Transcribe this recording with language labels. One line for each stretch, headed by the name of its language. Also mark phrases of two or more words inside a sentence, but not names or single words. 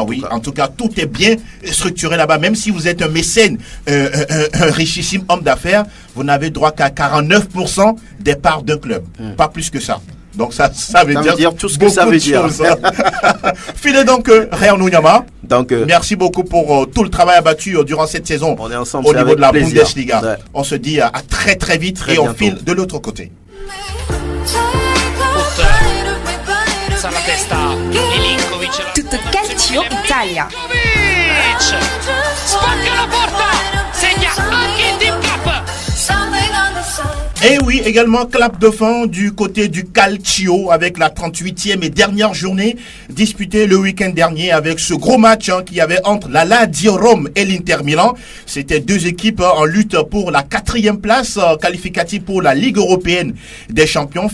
French: En tout cas, tout est bien structuré là-bas. Même si vous êtes un mécène, un richissime homme d'affaires, vous n'avez droit qu'à 49% des parts d'un club. Pas plus que ça. Donc ça veut dire tout ce que ça veut dire. Filez donc Réal Nounyama. Donc merci beaucoup pour tout le travail abattu durant cette saison. On est ensemble au niveau de la plaisir. Bundesliga. Ouais. On se dit à très très vite et on file de l'autre côté.
Italian: Tutto calcio Italia. Spacca la porta, segna anche il Team Cup.
French: Et oui, également clap de fin du côté du Calcio avec la 38e et dernière journée disputée le week-end dernier avec ce gros match qu'il y avait entre la Lazio Rome et l'Inter Milan. C'était deux équipes en lutte pour la 4e place qualificative pour la Ligue européenne des champions.